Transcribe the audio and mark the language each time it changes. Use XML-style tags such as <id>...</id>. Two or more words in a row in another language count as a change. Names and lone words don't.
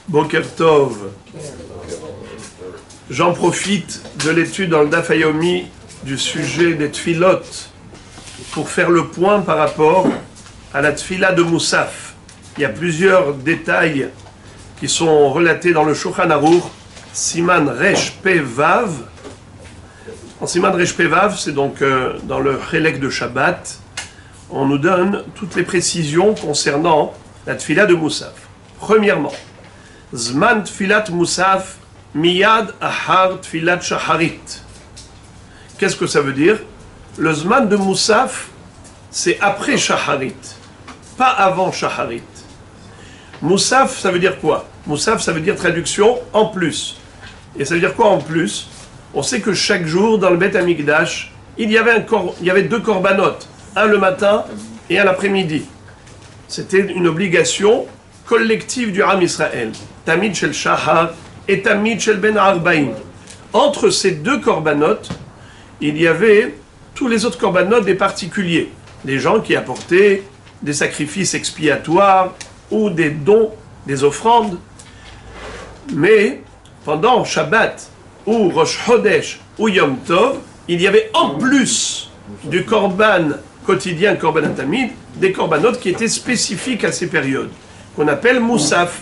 <he>בוקר טוב.</he> <fr>J'en profite de l'étude dans le Daf Yomi du sujet des tfilot pour faire le point par rapport à la tfila de Moussaf. Il y a plusieurs détails qui sont relatés dans le Shulchan Aruch,</fr> <he>סימן ריש פא וו.</he> <fr>En</fr> <he>סימן ריש פא וו,</he> <fr>c'est donc dans le Chelek de Shabbat, on nous donne toutes les précisions concernant la tfila de Moussaf. Premièrement,</fr> <he>זמן תפילת מוסף מיד אחר תפילת שחרית.</he> <fr>Qu'est-ce que ça veut dire? Le Zman de Moussaf, c'est après shaharit, pas avant shaharit. Moussaf, ça veut dire quoi? Moussaf, ça veut dire traduction en plus. Et ça veut dire quoi en plus? On sait que chaque jour, dans le Beth Amikdash, il y avait deux korbanot, un le matin et un l'après-midi. C'était une obligation collective du Ham Israël.</fr> <he>תמיד של שחר et תמיד של בין ערביים.</he> <fr>Entre ces deux korbanot, il y avait tous les autres korbanot des particuliers. Des gens qui apportaient des sacrifices expiatoires ou des dons, des offrandes. Mais pendant Shabbat ou Rosh Chodesh ou Yom Tov, il y avait en plus du korban quotidien,</fr> <he>קרבן תמיד,</he> <fr>des korbanot qui étaient spécifiques à ces périodes, qu'on appelle Moussaf.</fr>